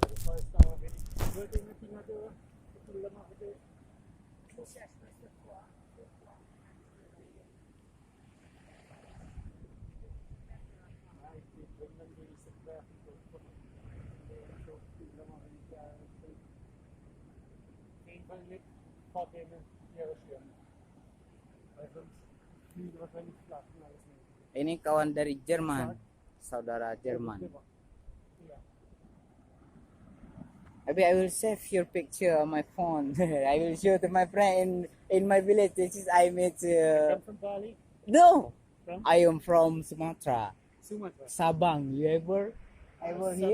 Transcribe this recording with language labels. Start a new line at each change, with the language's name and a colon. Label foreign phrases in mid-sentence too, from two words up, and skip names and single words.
German: Das heißt aber, wenn ich würde mit Ihnen die Bilder machen, nicht vor denen ihre Schirme. Weil sonst fliegen wir wahrscheinlich flach und alles nicht.
Indonesian: Ini kawan dari Jerman, saudara Jerman.
German: Ja.
English: Maybe I will save your picture on my phone. I will show to my friend in my village. This is I met. Come from Bali? No, From I am from Sumatra, Sumatra. Sabang. You ever here?